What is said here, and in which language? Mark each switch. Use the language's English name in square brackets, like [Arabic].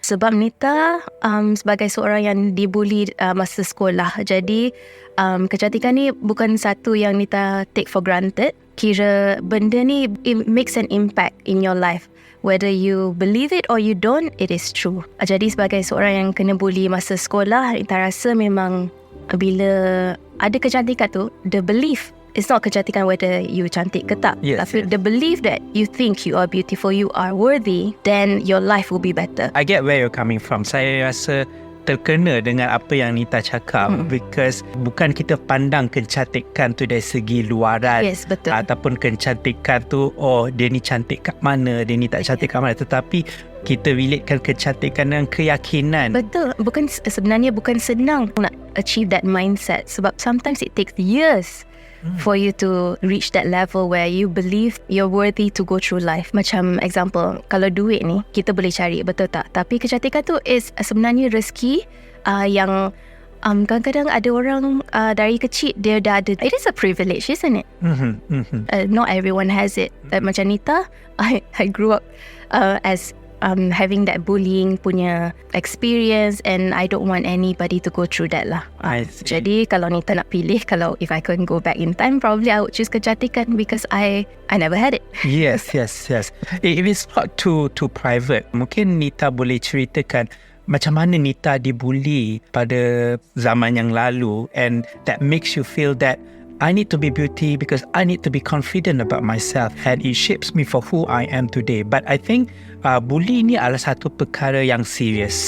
[Malay] Sebab Nita sebagai seorang yang dibuli masa sekolah. Jadi kecantikan ni bukan satu yang Nita [English] take for granted. [Malay] Kira benda ni [English] it makes an impact in your life. Whether you believe it or you don't, it is true. [Malay] Jadi sebagai seorang yang kena bully masa sekolah, Nita rasa memang bila ada kecantikan tu, [English] the belief, it's not [Malay] kecantikan [English] whether you [Malay] cantik ke tak. [English] Yes, tapi the belief that you think you are beautiful, you are worthy, then your life will be better. I get where you're coming from. [Malay] Saya rasa terkena dengan apa yang Nita cakap because bukan kita pandang kecantikan tu dari segi luaran. Yes, betul. Ataupun kecantikan tu dia ni cantik kat mana, dia ni tak cantik kat mana, tetapi kita relatekan kecantikan dengan keyakinan. Betul. Sebenarnya bukan senang nak [English] achieve that mindset sebab sometimes it takes years for you to reach that level where you believe you're worthy to go through life. [Malay] Macam example, kalau duit ni kita boleh cari, betul tak? Tapi kecantikan tu is sebenarnya rezeki yang kadang-kadang ada orang dari kecil dia dah ada. [English] It is a privilege, isn't it? Not everyone has it. Macam Nita, I grew up as having that bullying punya experience and I don't want anybody to go through that lah. [Malay] Jadi kalau Nita nak pilih, [English] if I can go back in time, probably I would choose kecantikan because I never had it. Yes. If it's not too private, [Malay] mungkin Nita boleh ceritakan macam mana Nita dibuli pada zaman yang lalu [English] and that makes you feel that I need to be beauty because I need to be confident about myself and it shapes me for who I am today. But I think [Malay] bully ni adalah satu perkara yang serius.